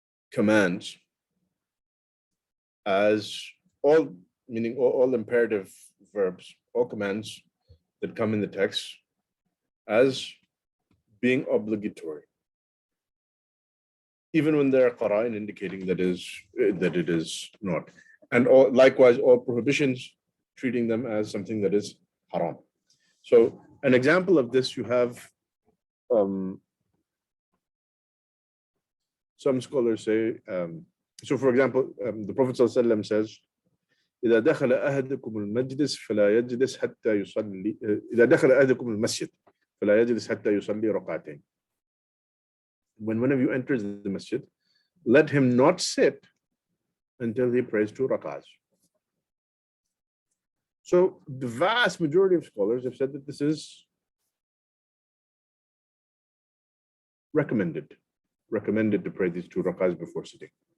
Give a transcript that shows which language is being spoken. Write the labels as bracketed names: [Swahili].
[English] commands as meaning all imperative verbs, all commands that come in the text as being obligatory, even when there are qara'in indicating that it is not, and likewise all prohibitions treating them as something that is haram. So an example of this, you have some scholars say, so for example, the Prophet ﷺ says, [Arabic] إذا دخل أحدكم المجلس فلا يجلس حتى يصلي إذا دخل أحدكم المسجد فلا يجلس حتى يصلي ركعتين. [English] When one of you enters the masjid, let him not sit until he prays 2 rak'ahs. So the vast majority of scholars have said that this is recommended to pray these 2 rak'ahs before sitting.